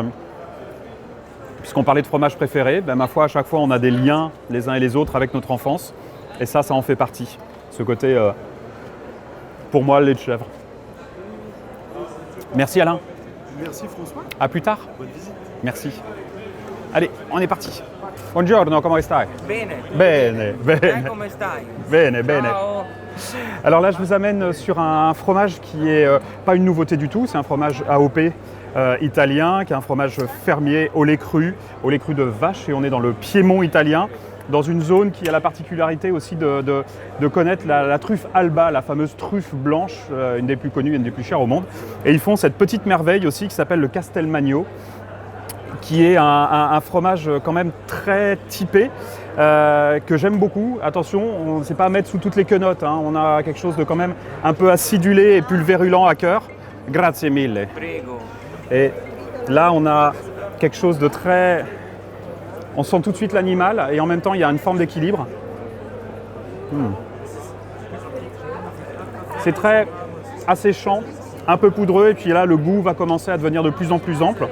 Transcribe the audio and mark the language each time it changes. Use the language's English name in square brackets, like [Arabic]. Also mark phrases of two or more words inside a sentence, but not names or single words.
[French] Puisqu'on parlait de fromage préféré, ben, ma foi, à chaque fois, on a des liens les uns et les autres avec notre enfance. Et ça en fait partie. Ce côté, pour moi, le lait de chèvre. Merci Alain. Merci François. À plus tard. Bonne visite. Merci. Allez, on est parti. [Italian] Buongiorno, come stai? Bene. Bene, bene. Come stai? Bene, bene. Ciao. [French] Alors là, je vous amène sur un fromage qui est pas une nouveauté du tout. C'est un fromage AOP italien, qui est un fromage fermier au lait cru de vache. Et on est dans le Piémont italien, dans une zone qui a la particularité aussi de connaître la truffe Alba, la fameuse truffe blanche, une des plus connues, une des plus chères au monde. Et ils font cette petite merveille aussi qui s'appelle le Castelmagno, qui est un fromage quand même très typé, que j'aime beaucoup. Attention, on ne sait pas à mettre sous toutes les quenottes, hein. On a quelque chose de quand même un peu acidulé et pulvérulent à cœur. [Italian] Grazie mille. Prego. [French] Et là, on a quelque chose de très... On sent tout de suite l'animal et en même temps, il y a une forme d'équilibre. C'est très asséchant, un peu poudreux, et puis là, le goût va commencer à devenir de plus en plus ample.